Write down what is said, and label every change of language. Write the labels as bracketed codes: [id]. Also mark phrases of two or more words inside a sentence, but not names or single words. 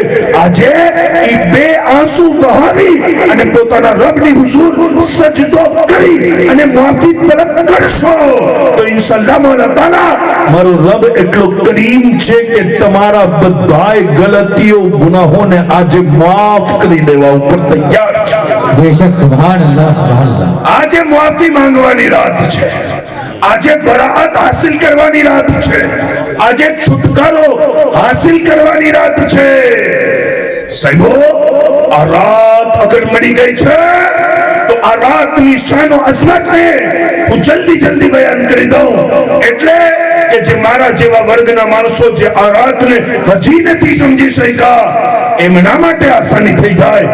[gu] આજે ઈ બે આંસુ વહાવી અને પોતાના રબની હુઝુર સજદો કરી અને માફી તરફ કરશો તો ઇન્શાઅલ્લાહ મોલા તાલા, મારો રબ એટલો કરીમ છે કે તમારા બધાય ગલતીઓ, ગુનાહોને આજે માફ કરી દેવા ઉપર તૈયાર છે. [ur] बेशक, [ar] سبحان الله، سبحان الله. [gu] આજે માફી માંગવાની રાત છે, આજે બરાઅત હાસિલ કરવાની રાત છે, આજે છુટકારો હાસિલ કરવાની રાત છે. સાહેબો, આ રાત અગર મળી ગઈ છે તો આ રાતની શાન ઓ અઝમતને હું જલ્દી બયાન કરી દઉં, એટલે કે જે મારા જેવા વર્ગના માણસો જે આ રાતને હજી નથી સમજી શક્યા, એમના માટે આસાની થઈ જાય.